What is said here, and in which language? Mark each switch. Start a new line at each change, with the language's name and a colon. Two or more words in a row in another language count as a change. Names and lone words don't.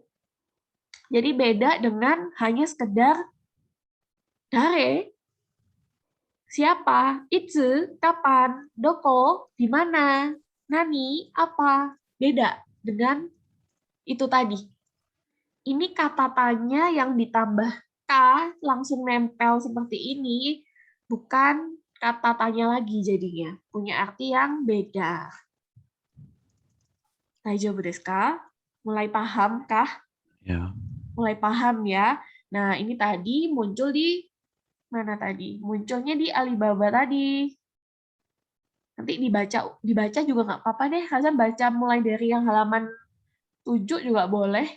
Indonesian: Jadi beda dengan hanya sekedar dare, siapa, itsu, kapan, doko, di mana, nani, apa, beda dengan itu tadi. Ini kata tanya yang ditambah k langsung nempel seperti ini, bukan kata tanya lagi jadinya, punya arti yang beda.
Japanese: 大丈夫ですか?
Indonesian: Mulai paham kah? Ya. Mulai paham ya. Nah, ini tadi muncul di mana tadi? Munculnya di Alibaba tadi. Nanti dibaca juga nggak apa-apa deh. Kalian baca mulai dari yang halaman 7 juga boleh.